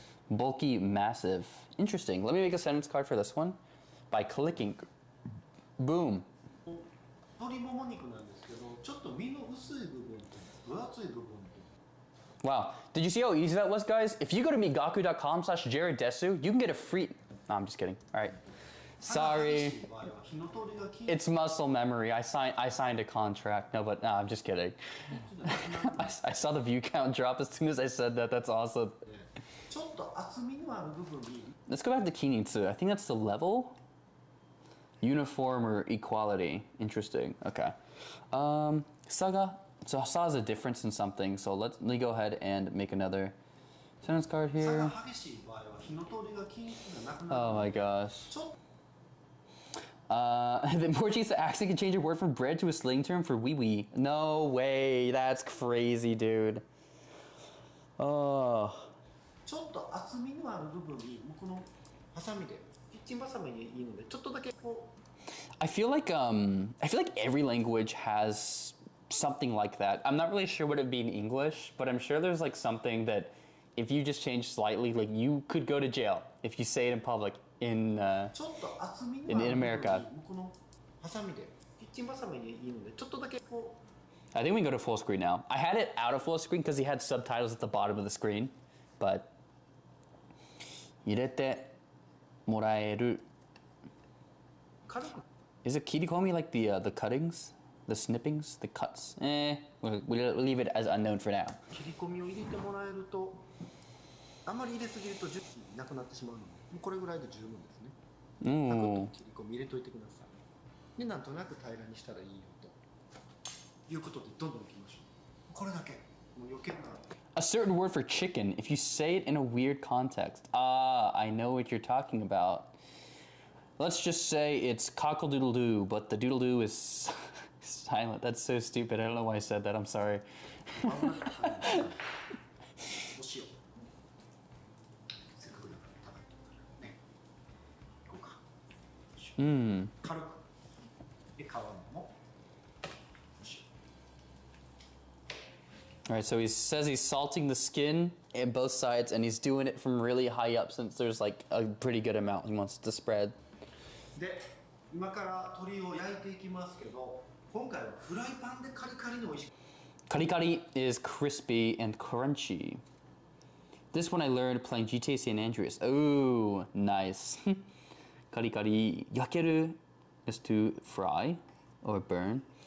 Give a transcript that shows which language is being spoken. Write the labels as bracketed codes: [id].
[en] Bulky, massive. Interesting. Let me make a sentence card for this one by clicking. Boom. [ja] 鶏もも肉なんですけど、ちょっと身の薄い部分と分厚い部分と [en] Wow. Did you see how easy that was, guys? If you go to migaku.com/jareddesu, you can get a free... No, I'm just kidding. All right. Sorry. It's muscle memory. I signed a contract. No, but no, I'm just kidding. I saw the view count drop as soon as I said that. That's awesome. [ja] ちょっと厚みのある部分に [en] Let's go back to Kinitsu. I think that's the level. Uniform or equality. Interesting. Okay. Saga. So Sa is a difference in something. So let me go ahead and make another sentence card [ja] 差 [en] here. [ja] が激しい場合は火の通りが均一がなくなる [en] Oh my gosh. [ja] ちょっ [en] The Portuguese accent can change a word from bread to a slang term for wee wee. No way. That's crazy, dude. Oh. [ja] ちょっと厚みのある部分にこのハサミでキッチンバサミでいいのでちょっとだけこう [en] I feel like every language has something like that. I'm not really sure what it'd be in English, but I'm sure there's like something that if you just change slightly, like you could go to jail if you say it in public in [ja] ちょっと厚みのある部分に [en] America. [ja] このハサミでキッチンバサミでいいのでちょっとだけこう [en] I think we can go to full screen now. I had it out of full screen because he had subtitles at the bottom of the screen, but [ja] 入れてもらえる. 軽く [en] Is it kirikomi like the cuttings? The snippings? The cuts? We'll leave it as unknown for now. [ja] 切り込みを入れてもらえるとあまり入れすぎると樹皮なくなってしまうのでもうこれぐらいで十分ですね [en] Ooh. [ja] 切り込み入れといてくださいでなんとなく平らにしたらいいよということでどんどんいきましょうこれだけもう余計な [en] A certain word for chicken, if you say it in a weird context. Ah, I know what you're talking about. Let's just say it's cockle-doodle-doo, but the doodle-doo is silent. That's so stupid. I don't know why I said that. I'm sorry. [ja] お塩せっかくだから叩いておくからねいこうか 軽くで皮も [en] All right, so he says he's salting the skin in both sides, and he's doing it from really high up since there's like a pretty good amount he wants to spread. [ja] で今から鶏を焼いていきますけど今回はフライパンでカリカリに美味しく [en] Kari is crispy and crunchy. This one I learned playing GTA San Andreas. Oh, nice. Kari. Yakeru is to fry or burn.